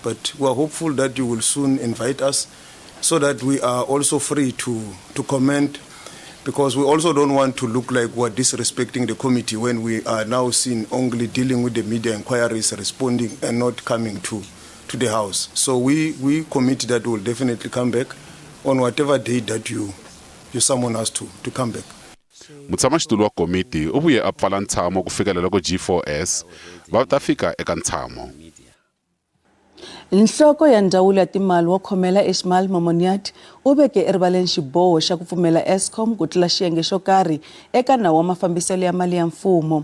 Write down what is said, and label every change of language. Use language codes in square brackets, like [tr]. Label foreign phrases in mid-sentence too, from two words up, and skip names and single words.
[en] But we are hopeful that you will soon invite us so that we are also free to comment, because we also don't want to look like we're disrespecting the committee when we are now seen only dealing with the media inquiries, responding and not coming to the House. So we commit that we will definitely come back on whatever date that you summon us to come back. [ts] mutshamaxitulu wa komiti u vuye a pfala ntshamo ku fikela loko G4S va ta fika eka ntshamo. Nhloko ya ndzawulo ya timali wo khomela Ismail Momoniat u veke erivaleni xiboho xa ku pfumela Eskom ku tlula xiyenge xo karhi eka nawu wa mafambiselo ya mali ya mfumo.